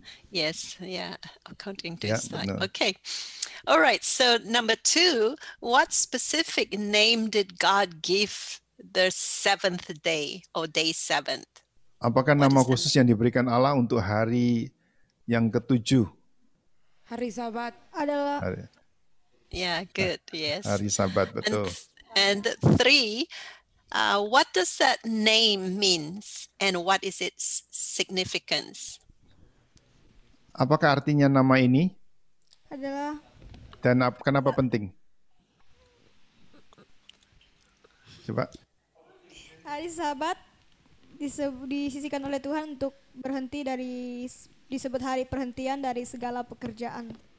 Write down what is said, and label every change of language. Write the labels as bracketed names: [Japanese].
[English] Yes, yeah, according to its type. No. Okay, all right. So number 2, what specific name did God give the 7th day or day 7th? [Indonesian] Apakah nama khusus yang diberikan Allah untuk hari yang ke-7? Hari Sabat adalah. [English] Yeah, good. Yes. [Indonesian] Hari Sabat, betul. [English] And 3. What does that name means and what is its significance? [Indonesian] Apakah artinya nama ini? Adalah. Dan kenapa penting? Coba. Hari Sabat disisikan oleh Tuhan untuk berhenti disebut hari perhentian dari segala pekerjaan.